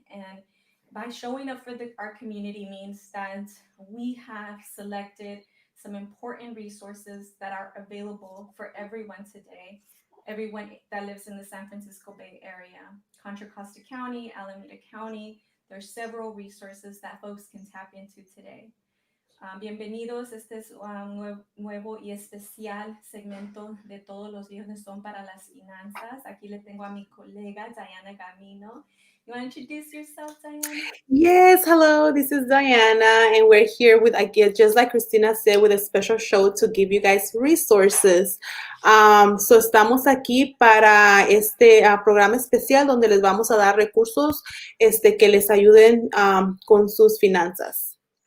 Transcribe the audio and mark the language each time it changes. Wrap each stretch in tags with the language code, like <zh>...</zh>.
<en>And by showing up for our community means that we have selected some important resources that are available for everyone today, everyone that lives in the San Francisco Bay Area, Contra Costa County, Alameda County. There's several resources that folks can tap into today.</en> <es>Bienvenidos, este es un nuevo y especial segmento de Todos los viernes son para las finanzas. Aquí le tengo a mi colega Diana Gamino.</es> <en>You want to introduce yourself, Diana? Yes, hello, this is Diana, and we're here with, I guess, just like Christina said, with a special show to give you guys resources.</en> <es>So estamos aquí para este programa especial donde les vamos a dar recursos que les ayuden con sus finanzas.</es>